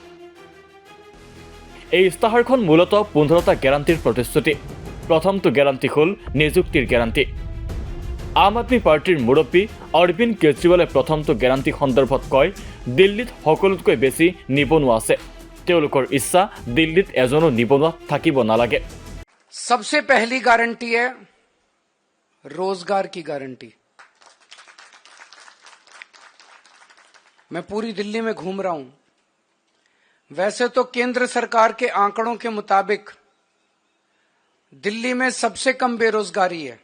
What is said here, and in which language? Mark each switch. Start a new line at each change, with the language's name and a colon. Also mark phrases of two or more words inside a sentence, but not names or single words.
Assamese: এই ইস্তাহাৰখন মূলতঃ 15টা গ্যাৰাণ্টিৰ প্ৰতিশ্ৰুতি। প্ৰথমটো গ্যাৰাণ্টি হ'ল নিযুক্তিৰ গ্যাৰাণ্টি। আম আদমি পাৰ্টিৰ মুৰব্বী অৰবিন্দ কেজৰিৱালে প্ৰথমটো গ্যাৰাণ্টি সন্দৰ্ভত কয়, দিল্লীত সকলোতকৈ বেছি নিবনুৱা আছে। তেওঁলোকৰ ইচ্ছা দিল্লীত এজনো নিবনুৱা থাকিব নালাগে।
Hindi: सबसे पहली गारंटी है रोजगार की गारंटी। मैं पूरी दिल्ली में घूम रहा हूं। वैसे तो केंद्र सरकार के आंकड़ों के मुताबिक दिल्ली में सबसे कम बेरोजगारी है।